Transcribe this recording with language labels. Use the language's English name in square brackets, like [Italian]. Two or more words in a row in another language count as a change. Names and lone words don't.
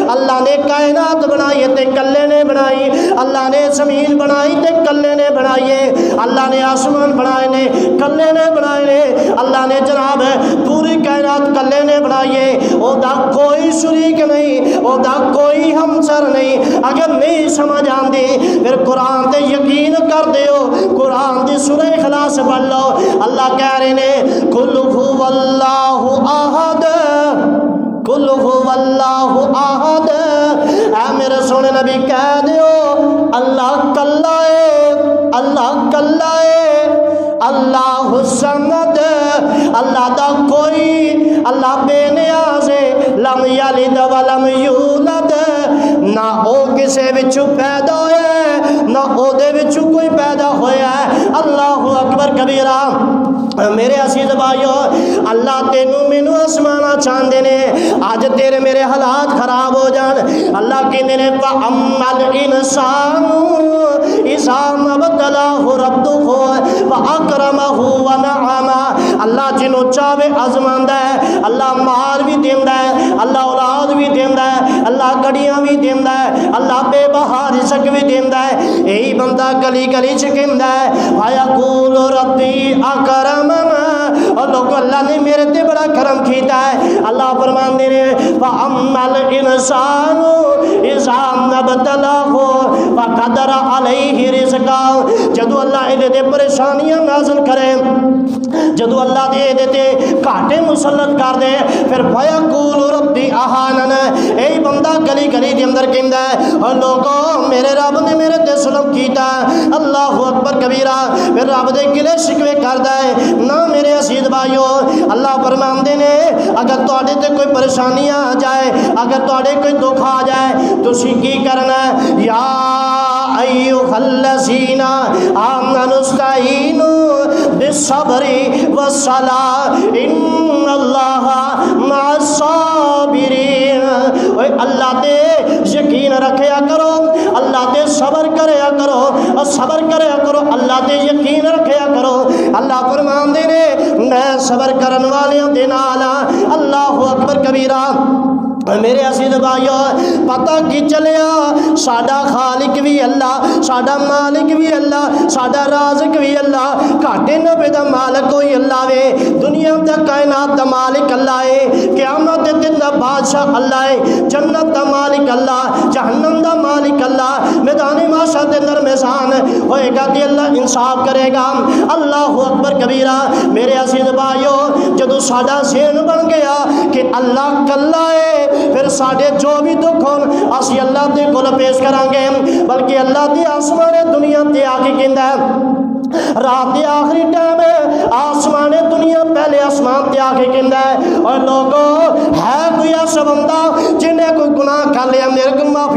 [Punjabi] اللہ نے کائنات بنائی تے کلے نے بنائی، اللہ نے زمین بنائی تے کلے نے بنائی ہے، اللہ نے آسمان بنائے نے کلے نے بنائے نے، اللہ نے جناب پوری کائنات کلے نے بنائی ہے، او دا کوئی شریک نہیں، او دا کوئی ہمسر نہیں۔ اگر نہیں سمجھ آندی پھر قرآن تے یقین کر دیو، قرآن دی سورہ اخلاص پڑھ لو، اللہ کہہ رہے نے [Arabic] قل هو اللہ احد، قل هو اللہ احد، [Punjabi] اے میرے سونے نبی کہہ دیو اللہ کلا ہے، اللہ کلا ہے، [Arabic] اللہ الصمد، [Punjabi] اللہ دا کوئی، اللہ بے نیاز ہے، [Arabic] لم یلد ولم یولد، [Punjabi] نہ او کسے وچوں پیدا ہویا ہے نہ او دے وچوں کوئی پیدا ہویا ہے۔ [Arabic] اللہ اکبر کبیرہ۔ [Punjabi] میرے عزیز بھائیو، اللہ تینوں مینوں آسمانا چاہندے نے، آج تیرے میرے حالات خراب ہو جان، اللہ کہندے نے [Arabic] فَأَمَّا الْإِنسَانُ إِذَا مَا ابْتَلَاهُ رَبُّهُ فَأَكْرَمَهُ وَنَعَمَهُ، [Punjabi] اللہ جنوں چاہے آزماندا ہے، اللہ مال بھی دیندا ہے، اللہ اولاد بھی دیندا ہے، اللہ گڑیاں بھی دیندا ہے، اللہ بے بہا رزق بھی دیندا ہے۔ یہی بندہ گلی گلی چ کہندا ہے [Arabic] فَيَقُولُ رَبِّي أَكْرَمَنِ، [Punjabi] اور لوگ اللہ نے میرے تے بڑا کرم کیتا ہے۔ اللہ فرماندے نے [Arabic] فَأَمَّا الْإِنسَانُ إِذَا مَا ابْتَلَاهُ فَقَدَرَ عَلَيْهِ رِزْقَهُ، [Punjabi] جدو اللہ دے تے پریشانیاں نازل کرے، جدو اللہ دے تے گھاٹے مسلط کر دے، پھر [Arabic] فَيَقُولُ رَبِّي أَهَانَنِ، [Punjabi] اے بندہ گلی گلی دے اندر کہندا ہے اور لوگوں میرے رب نے میرے تے ظلم کیتا ہے۔ [Arabic] اللہ اکبر کبیرہ، [Punjabi] پھر رب دے گلے شکوے کردا ہے نہ۔ میرے عزیز بھائیو، اللہ فرماندے نے اگر تواڈے تے کوئی پریشانی آ جائے، اگر تواڈے کوئی دکھ آ جائے، تسی کی کرنا ہے؟ [Arabic] یا ایھا الذین آمنوا استعینوا بالصبر والصلاۃ ان اللہ مع الصابرین، [Punjabi] اللہ تے یقین رکھیا کرو اللہ تے صبر کریا کرو اور صبر کریا کرو اللہ تے یقین رکھیا کرو اللہ فرماندے نے میں صبر کرن والیاں دے نال [Arabic] اللہ اکبر کبیرہ [Punjabi] میرے عزیز بھائیو پتہ کی چلیا ساڈا خالق بھی اللہ ساڈا مالک بھی اللہ ساڈا رازق بھی اللہ گھاٹے نبے دا مالک کوئی اللہ وے دنیا دا کائنات دا مالک اللہ ہے قیامت دے دن دا بادشاہ اللہ ہے جنت دا مالک اللہ جہنم دا مالک اللہ میدان محشر دے اندر میزان ہوئے گا کہ اللہ انصاف کرے گا [Arabic] اللہ اکبر کبیرہ [Punjabi] میرے عزیز بھائیو جدو ساڈا ذہن بن گیا کہ اللہ کلا ہے پھر ساڑھے جو بھی دکھ ہون اسی اللہ دے کول پیش کریں گے بلکہ اللہ دی آسمان دنیا تے آگے کہندا ہے رات دی آخری ٹائم آسمان دنیا پہلے آسمان تے آگے کہندا ہے اور لوگوں ہے کوئی ایسا بندہ جنہیں کوئی گناہ کر لیا میرے کو معافی